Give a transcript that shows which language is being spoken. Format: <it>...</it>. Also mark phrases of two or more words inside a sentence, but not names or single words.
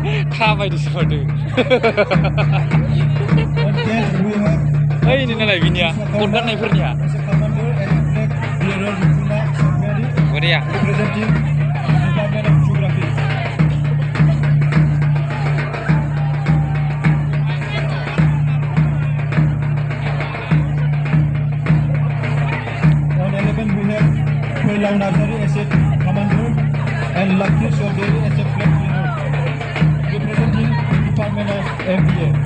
<brx>थाबायदोसो माथो</brx> <en>On 10th, we have</en> <brx>ओइ नै नालाय बिनिया कट गाननायफोरनिया</brx> <en>as a commander and flag bearer Rukuna Sangari</en> <brx>बरिया</brx> <en>representing Department of Geography. On 11 we have Pailau Nazari as a commander and Lucky Shoderi as a flag bearer representing the Department of MBA.</en>